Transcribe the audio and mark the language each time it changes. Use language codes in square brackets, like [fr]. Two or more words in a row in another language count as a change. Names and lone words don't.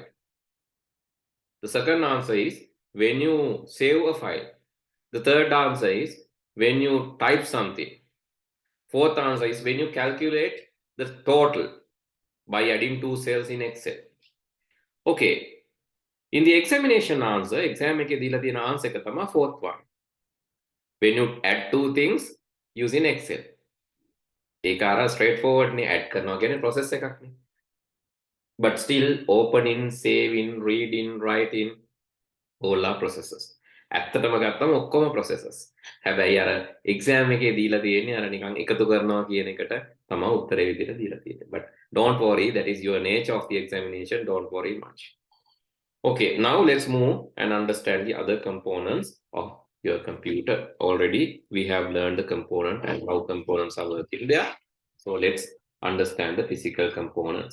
[en] The second answer is when you save a file. The third answer is when you type something. Fourth answer is when you calculate the total by adding 2 cells in Excel. Okay. In the examination answer, exam [si] එකේ දීලා තියෙන [en] answer [si] එක තමයි [en] fourth one. When you add 2 things using Excel. [si] ඒක අර straightforward නේ, add කරනවා කියන්නේ process එකක් නේ. [en] But still opening, saving, reading, writing, all are processes. [si] ඇත්තටම ගත්තම ඔක්කොම processes. හැබැයි අර exam එකේ දීලා තියෙන්නේ අර නිකන් එකතු කරනවා කියන එකට තමයි උත්තරේ විදිහට දීලා තියෙන්නේ. [en] But don't worry, that is your nature of the examination. Don't worry much. Okay, now let's move and understand the other components of your computer. Already we have learned the component and how components are working there. So let's understand the physical components.